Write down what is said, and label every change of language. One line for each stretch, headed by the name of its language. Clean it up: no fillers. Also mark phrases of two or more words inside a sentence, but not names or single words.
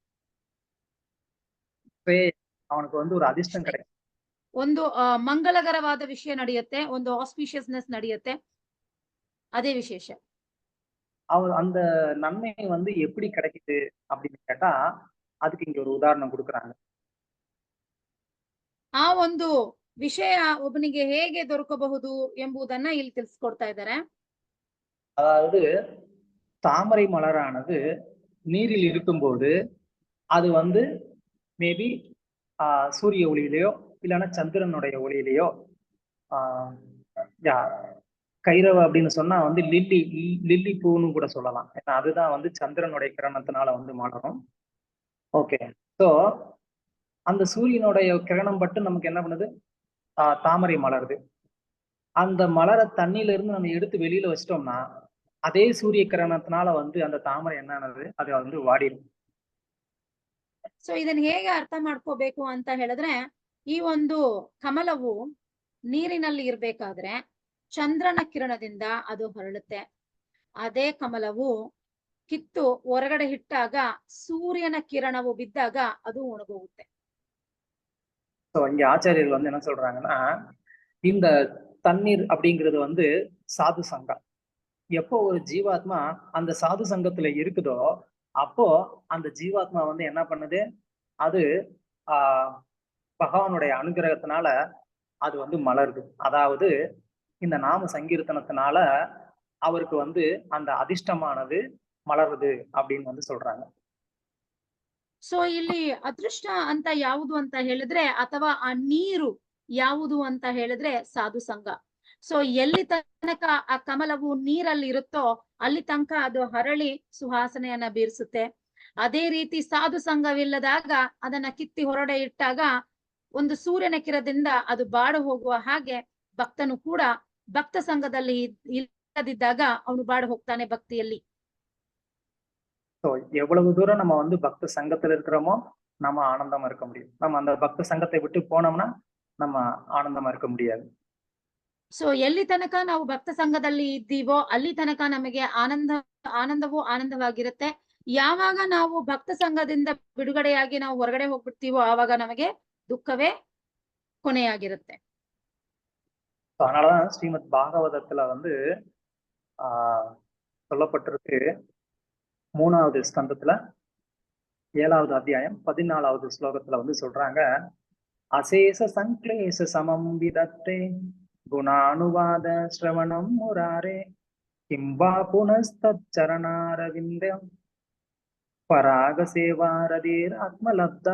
Kannada: ಅವನಿಗೆ ಒಂದು
Tamil: அதிர்ஷ்டம் கிடைக்கும்.
Kannada: ಒಂದು ಮಂಗಲಕರವಾದ ವಿಷಯ ನಡೆಯುತ್ತೆ, ಒಂದು ಆಸ್ಪಿಷಿಯಸ್ನೆಸ್ ನಡೆಯುತ್ತೆ. ಅದೇ ವಿಶೇಷ.
Tamil: அந்த நன்மை வந்து எப்படி கிடைக்குது அப்படின்னு கேட்டா அதுக்கு இங்க ஒரு உதாரணம் கொடுக்குறாங்க.
Kannada: ಆ ಒಂದು ವಿಷಯ ಒಬ್ಬನಿಗೆ ಹೇಗೆ ದೊರಕಬಹುದು ಎಂಬುದನ್ನ ಇಲ್ಲಿ ತಿಳಿಸ್ಕೊಡ್ತಾ ಇದ್ದಾರೆ.
Tamil: அதாவது தாமரை மலரானது நீரில் இருக்கும்போது அது வந்து மேபி சூரிய ஒளியிலையோ இல்லைன்னா சந்திரனுடைய ஒளியிலையோ கைரவ அப்படின்னு சொன்னா வந்து லில்லி பூன்னு கூட சொல்லலாம். ஏன்னா அதுதான் வந்து சந்திரனுடைய கிரணத்தினால வந்து மலரும். ஓகே. ஸோ அந்த சூரியனுடைய கிரணம் பட்டு நமக்கு என்ன பண்ணுது, தாமரை மலருது. அந்த மலரை தண்ணியில இருந்து நம்ம எடுத்து வெளியில வச்சிட்டோம்னா அதே சூரிய ಕಿರಣத்தினால வந்து அந்த தாமரை என்னது ಅದು வந்து ವಾಡಿடும்.
Kannada: ಸೊ ಇದನ್ನ ಹೇಗೆ ಅರ್ಥ ಮಾಡ್ಕೋಬೇಕು ಅಂತ ಹೇಳಿದ್ರೆ ಈ ಒಂದು ಕಮಲವು ನೀರಿನಲ್ಲಿ ಇರ್ಬೇಕಾದ್ರೆ ಚಂದ್ರನ ಕಿರಣದಿಂದ ಅದು ಹೊರಳುತ್ತೆ. ಅದೇ ಕಮಲವು ಕಿತ್ತು ಹೊರಗಡೆ ಇಟ್ಟಾಗ ಸೂರ್ಯನ ಕಿರಣವು ಬಿದ್ದಾಗ ಅದು ಒಣಗೋಗುತ್ತೆ.
Tamil: ஸோ இங்க ஆச்சாரியர்கள் வந்து என்ன சொல்றாங்கன்னா இந்த தண்ணீர் அப்படிங்கிறது வந்து சாது சங்கம். எப்போ ஒரு ஜீவாத்மா அந்த சாது சங்கத்துல இருக்குதோ அப்போ அந்த ஜீவாத்மா வந்து என்ன பண்ணுது, அது பகவானுடைய அனுகிரகத்தினால அது வந்து மலருது. அதாவது இந்த நாம சங்கீர்த்தனத்தினால அவருக்கு வந்து அந்த அதிர்ஷ்டமானது ಮಲರುದು அப்படின்னு வந்து சொல்றாங்க.
Kannada: ಸೊ ಇಲ್ಲಿ ಅದೃಷ್ಟ ಅಂತ ಯಾವುದು ಅಂತ ಹೇಳಿದ್ರೆ ಅಥವಾ ಆ ನೀರು ಯಾವುದು ಅಂತ ಹೇಳಿದ್ರೆ ಸಾಧು ಸಂಘ. ಸೊ ಎಲ್ಲಿ ತನಕ ಆ ಕಮಲವು ನೀರಲ್ಲಿ ಇರುತ್ತೋ ಅಲ್ಲಿ ತನಕ ಅದು ಹರಳಿ ಸುವಾಸನೆಯನ್ನ ಬೀರಿಸುತ್ತೆ. ಅದೇ ರೀತಿ ಸಾಧು ಸಂಘವಿಲ್ಲದಾಗ ಅದನ್ನ ಕಿತ್ತಿ ಹೊರಡೆ ಇಟ್ಟಾಗ ಒಂದು ಸೂರ್ಯನ ಕಿರಣದಿಂದ ಅದು ಬಾಡು ಹೋಗುವ ಹಾಗೆ ಭಕ್ತನು ಕೂಡ ಭಕ್ತ ಸಂಘದಲ್ಲಿ ಇಲ್ಲದಿದ್ದಾಗ ಅವನು ಬಾಡು ಹೋಗ್ತಾನೆ ಭಕ್ತಿಯಲ್ಲಿ.
Tamil: ஸோ எவ்வளவு தூரம் நம்ம வந்து பக்த சங்கத்துல இருக்கிறோமோ நம்ம ஆனந்தமா இருக்க முடியும். நம்ம அந்த பக்த சங்கத்தை விட்டு போனோம்னா நம்ம ஆனந்தமா இருக்க முடியாது.
Kannada: ಸೊ ಎಲ್ಲಿ ತನಕ ನಾವು ಭಕ್ತ ಸಂಘದಲ್ಲಿ ಇದ್ದೀವೋ ಅಲ್ಲಿ ತನಕ ನಮಗೆ ಆನಂದವೂ ಆನಂದವಾಗಿರುತ್ತೆ. ಯಾವಾಗ ನಾವು ಭಕ್ತ ಸಂಘದಿಂದ ಬಿಡುಗಡೆಯಾಗಿ ನಾವು ಹೊರಗಡೆ ಹೋಗ್ಬಿಡ್ತೀವೋ ಆವಾಗ ನಮಗೆ ದುಃಖವೇ ಕೊನೆಯಾಗಿರುತ್ತೆ.
Tamil: அதனாலதான் ஸ்ரீமத் பாகவதத்துல வந்து சொல்லப்பட்டிருக்கு 3வது ஸ்கந்தத்துல 7வது அத்தியாயம் 14வது ஸ்லோகத்துல வந்து சொல்றாங்க,
Sanskrit: अशेष संक्लेश शमं विधत्ते गुणानुवाद श्रवणं मुरारे किम्बा पुनस्तच्चरणारविन्दं पराग सेवारतीर् आत्मलब्धा.